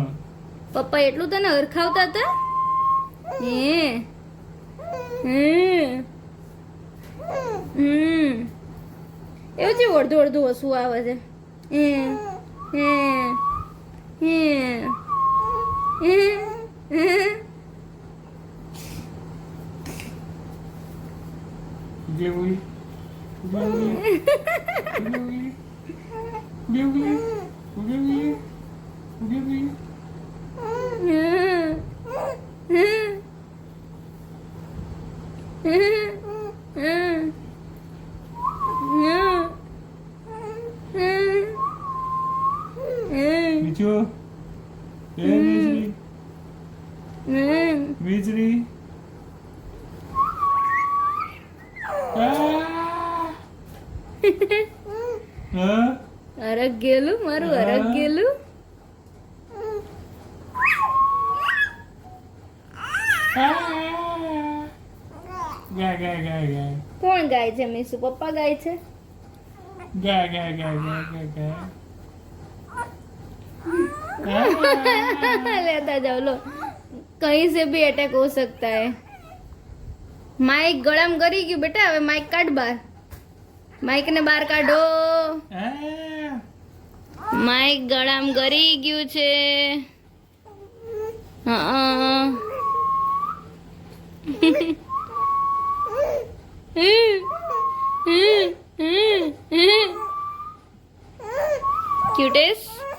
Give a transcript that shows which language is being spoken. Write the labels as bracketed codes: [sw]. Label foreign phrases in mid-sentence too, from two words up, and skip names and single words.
[gu] પપ્પા એટલું તને હરખાવતા હતા હે એવું છે અડધું અડધું હસવું આવે છે હે હે હે હે હે Billy. Billy. Billy. Billy. Billy. Billy. Michu. Hey, Misri. Misri. હા અરગ ગયેલું મારું અરગ ગયેલું ગા ગા ગા ગા કોણ ગાય છે મીસુ પપ્પા ગાય છે ગા ગા ગા ગા ગા ગા [hi] लेता जाओ लो कहीं से भी अटैक हो सकता है [gu] માઇક ગળામ કરી ગયું બેટા હવે માઇક કાઢ બહાર માઇક ને બહાર કાઢો માઇક ગળામ ગરી ગયું છે હા ક્યુટેસ